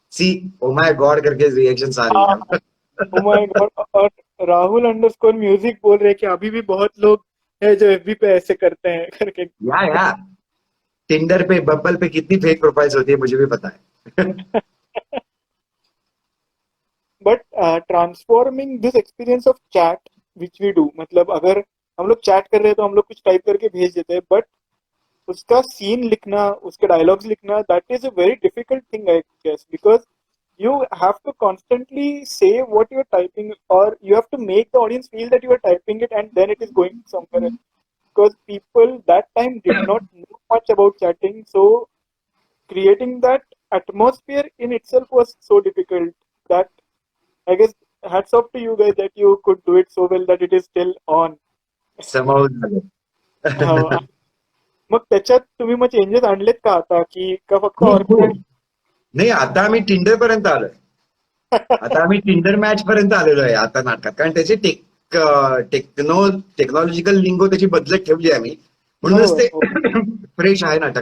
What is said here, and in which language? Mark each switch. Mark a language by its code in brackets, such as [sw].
[hi] C oh my God करके reactions आ रही हैं. [en] Oh my God. [hi] और राहुल अंडरस्कोर म्यूजिक बोल रहे हैं कि अभी भी बहुत लोग है जो एफबी पे ऐसे करते हैं करके. या टिंडर पे बम्बल पे कितनी फेक प्रोफाइल्स होती है मुझे भी पता है. [en] but transforming this experience of chat which we do, [hi] मतलब अगर हम लोग चैट कर रहे हैं तो हम लोग कुछ टाइप करके भेज देते हैं, [en] but [hi] उसका सीन लिखना, उसके डायलॉग्स लिखना, [en] That is a very difficult thing I guess, because you have to constantly say what you're typing, or you have to make the audience feel that you are typing it and then it is going somewhere else, because people that time did not know much about chatting. So creating that atmosphere in itself was so difficult that I guess hats off to you guys that you could do it so well that it is still on. [mr] समावून झालं. हो. मग त्याच्यात तुम्ही मग changes आणलेत का आता की का फक्त खूप ऑर्किड खूप. नाही, आता आम्ही टिंडर पर्यंत आलोय. आता आम्ही टिंडर मॅच पर्यंत आलेलो आहे आता नाटकात, कारण त्याची टेक्नॉलॉजिकल लिंगो त्याची बदलत ठेवली आम्ही, म्हणूनच ते फ्रेश आहे नाटक.